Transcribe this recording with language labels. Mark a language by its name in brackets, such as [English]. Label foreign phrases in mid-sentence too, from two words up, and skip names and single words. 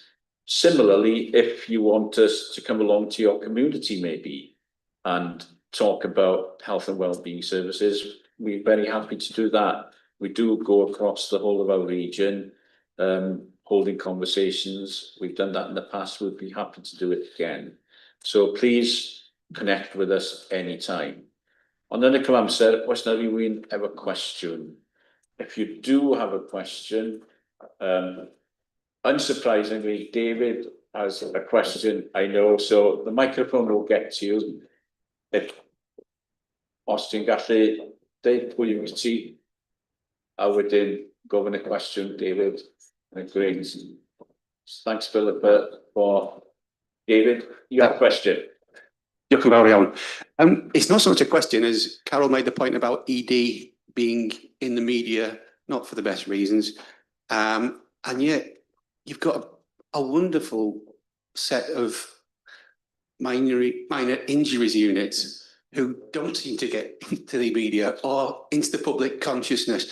[English] Similarly, if you want us to come along to your community maybe and talk about health and wellbeing services, we're very happy to do that. We do go across the whole of our region, holding conversations. We've done that in the past. We'd be happy to do it again. So please connect with us anytime. [Welsh] Ond yn y cyfamser, oes na rywun efo cwestiwn? [English] If you do have a question, unsurprisingly, David has a question, I know, so the microphone will get to you. [Welsh] Os ti'n gallu deud pwy yw ti, a wedyn gofyn y cwestiwn, David. [English] Great. Thanks, Philippa, for David. You have a question. [Welsh] Diolch yn fawr iawn. [English] It's not so much a question as Carol made the point about ED being in the media, not for the best reasons. And yet you've got a wonderful set of minor injuries units who don't seem to get to the media or into the public consciousness.